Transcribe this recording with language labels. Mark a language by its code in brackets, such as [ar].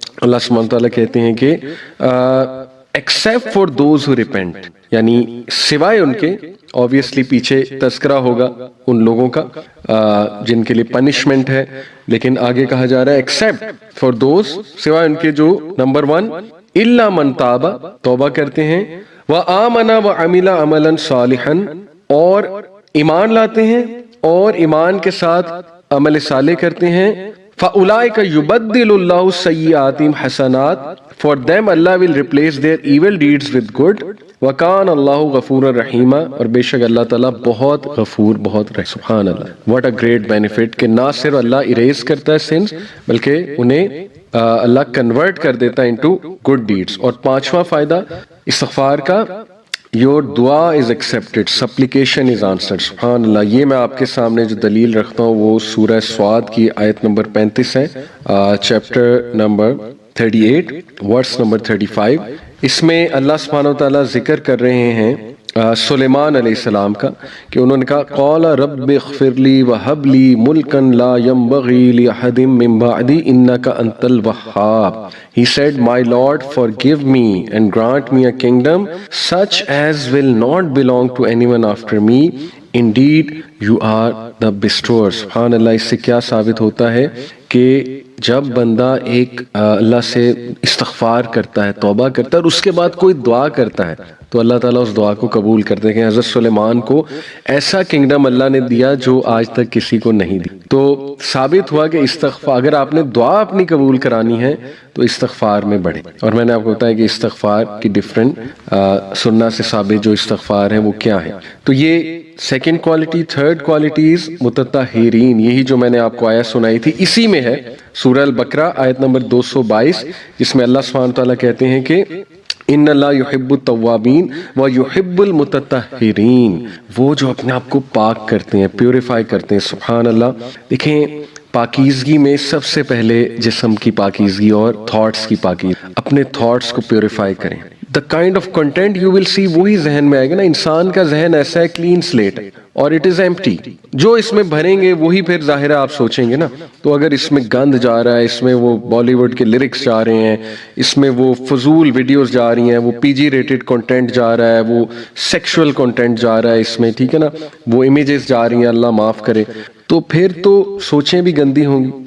[ur] اللہ سبحانہ وتعالیٰ کہتے ہیں کہ [en] except for those who repent, [ur] یعنی سوائے ان کے, obviously پیچھے تذکرہ ہوگا ان لوگوں کا جن کے لیے پنشمنٹ ہے, لیکن آگے کہا جا رہا ہے ایکسیپٹ فار دوز, سوائے ان کے جو نمبر 1 [ar] الا من تاب, [ur] توبہ کرتے ہیں, [ar] وآمن وعمل عملا صالحا, [ur] اور ایمان لاتے ہیں اور ایمان کے ساتھ عمل صالح کرتے ہیں. [ar] فَأُولَئِكَ يُبَدِّلُ اللَّهُ سَيِّئَاتِهِمْ حَسَنَاتٍ, [en] for them Allah will replace their evil deeds with good. [ar] وَكَانَ اللَّهُ غَفُورًا رَحِيمًا, [ur] اور بے شک اللہ تعالیٰ بہت غفور, بہت رحیم. سبحان اللہ. [en] What a great benefit [ur] کہ نہ صرف اللہ اریز کرتا ہے سنس بلکہ انہیں اللہ کنورٹ کر دیتا ہے [en] Into good deeds. [ur] اور پانچواں فائدہ استغفار کا, [en] your دعا is accepted, supplication is answered. [ur] سبحان اللہ. یہ میں آپ کے سامنے جو دلیل رکھتا ہوں وہ سورہ سواد کی آیت نمبر 35 ہے, چیپٹر نمبر 38 ورس نمبر 35. اس میں اللہ سبحانہ وتعالیٰ ذکر کر رہے ہیں سلیمان علیہ السلام کا کہ انہوں نے کہا [ar] قال رب اغفر لی وہب لی ملکا لا ينبغی لأحد من بعدی انک انت الوہاب. [en] He said, my Lord, forgive me and grant me a kingdom such as will not belong to anyone after me. Indeed, you are the bestower. [ur] سبحان اللہ. اس سے کیا ثابت ہوتا ہے کہ جب بندہ ایک اللہ سے استغفار کرتا ہے, توبہ کرتا ہے, اور اس کے بعد کوئی دعا کرتا ہے تو اللہ تعالیٰ اس دعا کو قبول کرتے ہیں. حضرت سلیمان کو ایسا کنگڈم اللہ نے دیا جو آج تک کسی کو نہیں دی. تو ثابت ہوا کہ استغفار, اگر آپ نے دعا اپنی قبول کرانی ہے تو استغفار میں بڑھے. اور میں نے آپ کو بتایا کہ استغفار کی ڈیفرنٹ سننا سے ثابت جو استغفار ہیں وہ کیا ہیں. تو یہ سیکنڈ کوالٹی. تھرڈ کوالٹیز متطہرین, یہی جو میں نے آپ کو آیت سنائی تھی اسی میں ہے, سورہ البقرہ آیت نمبر 222, جس میں اللہ سبحانہ تعالیٰ کہتے ہیں کہ [ar] ان اللہ یحب التوابین ویحب المتطہرین, [ur] وہ جو اپنے آپ کو پاک کرتے ہیں, پیوریفائی کرتے ہیں. سبحان اللہ. دیکھیں پاکیزگی میں سب سے پہلے جسم کی پاکیزگی اور تھاٹس کی پاکیزگی. اپنے تھاٹس کو پیوریفائی کریں. [en] the kind of content you will see [ur] وہی ذہن میں آئے گا نا. انسان کا ذہن ایسا ہے کلین سلیٹ اور [en] it is empty. [ur] جو اس میں بھریں گے وہی پھر ظاہر ہے آپ سوچیں گے نا. تو اگر اس میں گند جا رہا ہے, اس میں وہ بالی ووڈ کے لیرکس جا رہے ہیں, اس میں وہ فضول ویڈیوز جا رہی ہیں, وہ پی جی ریٹڈ کنٹینٹ جا رہا ہے, وہ سیکشول کنٹینٹ جا رہا ہے اس میں, ٹھیک ہے نا, وہ امیجز جا رہی ہیں, اللہ معاف کرے, تو پھر تو سوچیں بھی گندی ہوں گی.